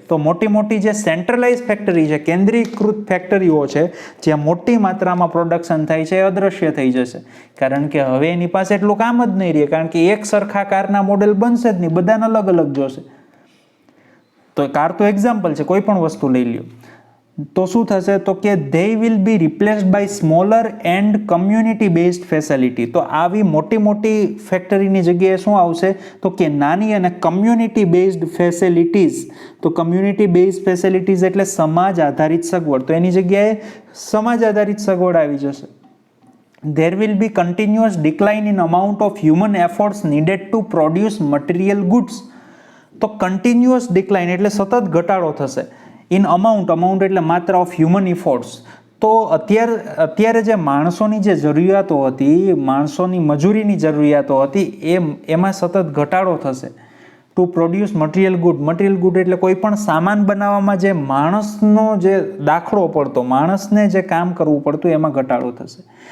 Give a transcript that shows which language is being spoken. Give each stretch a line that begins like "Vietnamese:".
Gujarati: તો મોટી મોટી જે સેન્ટ્રલાઇઝ ફેક્ટરી છે, કેન્દ્રીકૃત ફેક્ટરીઓ છે, જ્યાં મોટી માત્રામાં પ્રોડક્શન થાય છે, એ અદ્રશ્ય થઈ જશે, કારણ કે હવે એની પાસે એટલું કામ જ નહીં રહે, કારણ કે એક સરખા કારના મોડેલ બનશે જ નહીં, બધાને અલગ અલગ જોશે. તો કાર તો એક્ઝામ્પલ છે, કોઈ પણ વસ્તુ લઈ લ્યો. તો શું થશે? તો કે
English: they will be replaced by smaller and community based facility.
Gujarati: તો આવી મોટી મોટી ફેક્ટરીની જગ્યાએ શું આવશે? તો કે નાની અને કમ્યુનિટી બેઝડ ફેસિલિટીઝ. તો કમ્યુનિટી બેઝડ ફેસિલિટીઝ એટલે સમાજ આધારિત સગવડ. તો એની જગ્યાએ સમાજ આધારિત સગવડ આવી જશે.
English: There will be continuous decline in amount of human efforts needed to produce material goods.
Gujarati: તો કન્ટિન્યુઅસ ડિક્લાઇન એટલે સતત ઘટાડો થશે. ઇન અમાઉન્ટ એટલે માત્ર
English: Of human efforts.
Gujarati: તો અત્યારે જે માણસોની જે જરૂરિયાતો હતી, માણસોની મજૂરીની જરૂરિયાતો હતી, એમાં સતત ઘટાડો થશે.
English: to produce material good
Gujarati: એટલે કોઈ પણ સામાન બનાવવામાં જે માણસનો જે દાખલો પડતો, માણસને જે કામ કરવું પડતું, એમાં ઘટાડો થશે.